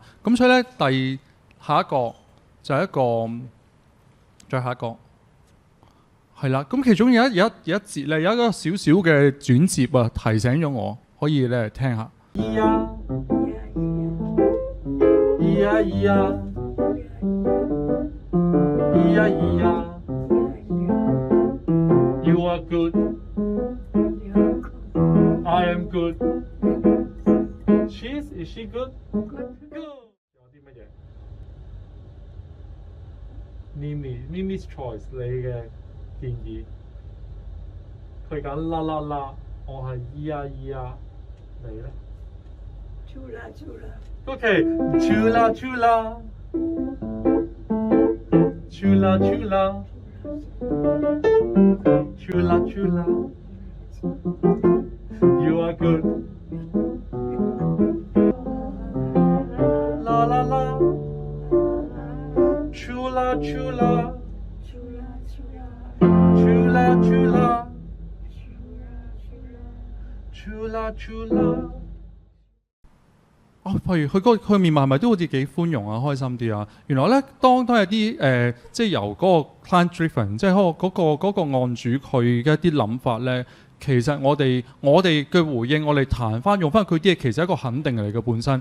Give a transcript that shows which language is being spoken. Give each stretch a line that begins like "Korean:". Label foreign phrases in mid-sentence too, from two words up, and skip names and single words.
Cantonese: 咁所以咧，下一個就係再下一個係啦。咁其中有一節咧，有一個少少嘅轉接啊，提醒咗我，可以咧聽下。
English: You are good. I am good. Is she good? Good.
Cantonese: 有啲乜嘢 ？
English: Mimi's choice
Cantonese: 你嘅建議。佢揀啦啦啦，我係咿呀咿呀，你咧 ？Chula.
English: Okay. Chula. Chula chula, you are good. La la la, chula chula, chula chula, chula chula。
Cantonese: 譬如佢面貌係咪都好似幾寬容啊、開心啲啊？原來咧，當有啲即係由嗰個
English: client driven，
Cantonese: 即係嗰個案主佢嘅一啲諗法咧，其實我哋嘅回應，我哋彈翻用翻佢啲嘢，其實係一個肯定嚟嘅本身。